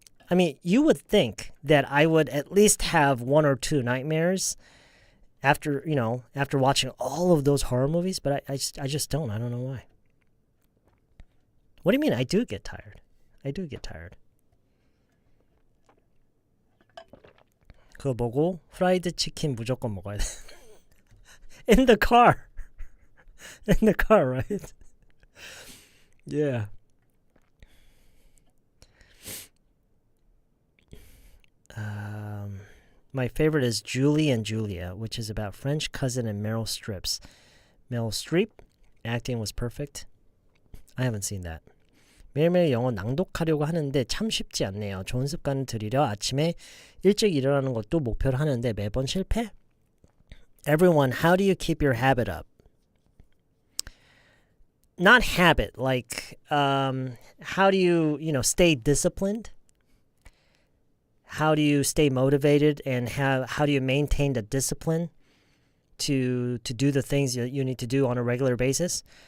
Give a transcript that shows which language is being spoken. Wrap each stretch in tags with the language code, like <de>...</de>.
<en>I mean, you would think that I would at least have one or two nightmares after watching all of those horror movies, but I just don't. I don't know why. What do you mean? I do get tired.</en> <ko>그거 보고 프라이드 치킨 무조건 먹어야 돼.</ko> <en>In the car, right? Yeah. My favorite is Julie and Julia, which is about French cousin and Meryl Streep. Meryl Streep, acting was perfect. I haven't seen that.</en> <ko>매일매일 영어 낭독하려고 하는데 참 쉽지 않네요. 좋은 습관을 들이려 아침에 일찍 일어나는 것도 목표로 하는데 매번 실패?</ko> <en>Everyone, how do you keep your habit up? Not habit, like how do you, stay disciplined? How do you stay motivated and how do you maintain the discipline to do the things that you need to do on a regular basis?</en>